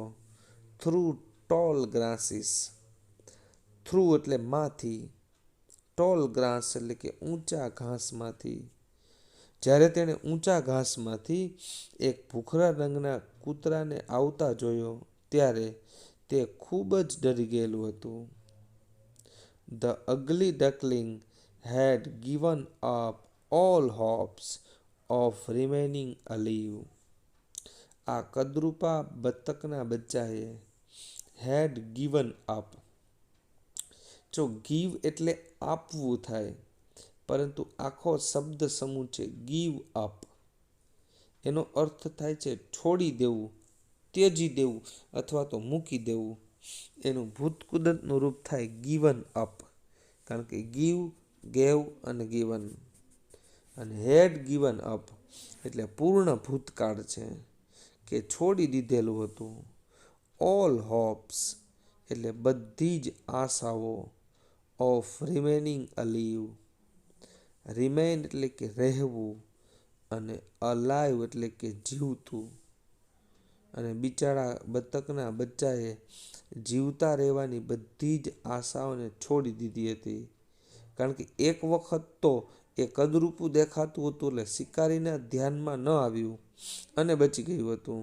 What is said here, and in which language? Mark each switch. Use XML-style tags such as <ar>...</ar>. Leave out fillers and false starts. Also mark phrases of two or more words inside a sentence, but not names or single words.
<en>through tall grasses,</en> <gu>થ્રુ એટલે માંથી,</gu> <en>tall grass</en> <gu>એટલે કે ઊંચા ઘાસમાંથી, જ્યારે તેણે ઊંચા ઘાસમાંથી એક ભૂખરા રંગના કૂતરાને આવતા જોયો ત્યારે તે ખૂબ જ ડરી ગયેલું હતું.</gu> <en>The ugly duckling had given up all hopes of remaining alive.</en> <gu>આ કદરૂપા બતકના બચ્ચાએ</gu> <en>had given up.</en> <gu>જો give એટલે આપવું થાય, પરંતુ આખો શબ્દ સમૂહ છે</gu> <en>give up.</en> <gu>એનો અર્થ થાય છે છોડી દેવું, ત્યજી દેવું અથવા તો મૂકી દેવું. એનું ભૂતકૃદંતનું રૂપ થાય</gu> <en>given up,</en> <gu>કારણ કે</gu> <en>give, gave</en> <gu>અને given. અને</gu> <en>had given up</en> <gu>એટલે પૂર્ણ ભૂતકાળ છે કે છોડી દીધેલું હતું.</gu> <en>all hopes</en> <gu>એટલે બધી જ આશાઓ,</gu> <en>of remaining alive.</en> <gu>remain એટલે કે રહેવું અને alive એટલે કે જીવતું. અને બિચારા બતકના બચ્ચાએ જીવતા રહેવાની બધી જ આશાઓને છોડી દીધી હતી, કારણ કે એક વખત તો એ કદરૂપું દેખાતું હતું એટલે શિકારીના ધ્યાનમાં ન આવ્યું અને બચી ગયું હતું.</gu>